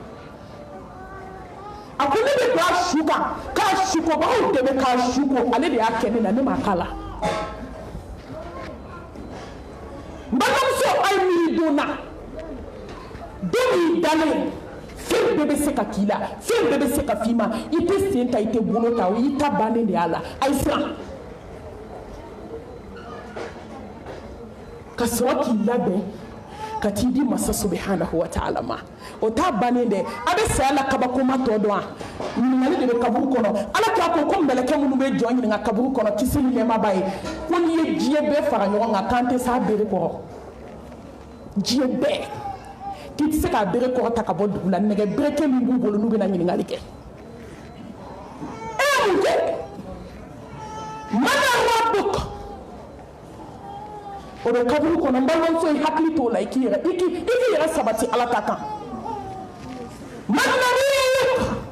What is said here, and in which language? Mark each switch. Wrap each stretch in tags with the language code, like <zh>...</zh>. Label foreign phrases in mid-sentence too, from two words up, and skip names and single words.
<bm>a ko ne bɛ don a su kan k'a sukobagaw dɛmɛ k'a suko ale de y'a kɛ ne na ne m'a k'a la n balimamuso a ye miiri don na don min dalen fɛn bɛɛ bɛ se ka k'i la fɛn bɛɛ bɛ se ka f'i ma i tɛ sen ta i tɛ bolo ta o y'i ta bannen de y'a la a ye siran ka sɔrɔ k'i labɛn ka t'i di masa</bm> <ar>سبحانه وتعالى</ar> <bm>ma o t'a bannen dɛ a bɛ saya la kabakoma tɔ dɔn wa ɲininkali de bɛ kaburu kɔnɔ ala k'a ko mɛlɛkɛ minnu bɛ jɔn ɲininka kaburu kɔnɔ kisi ni nɛɛma b'a ye ko n'i ye diɲɛ bɛɛ fara ɲɔgɔn kan k'an tɛ s'a bere kɔrɔ diɲɛ bɛɛ k'i tɛ se k'a bere kɔrɔ ta ka bɔ dugu la nɛgɛ bereke min b'u bolo n'u bɛna ɲininkali kɛ e ye mun kɛ</bm> <ar>من ربك</ar> <bm>o bɛ kaburu kɔnɔ n balimamuso i hakili t'o la i k'i yɛrɛ sabati ala ta kan</bm> <ar>من ربك</ar>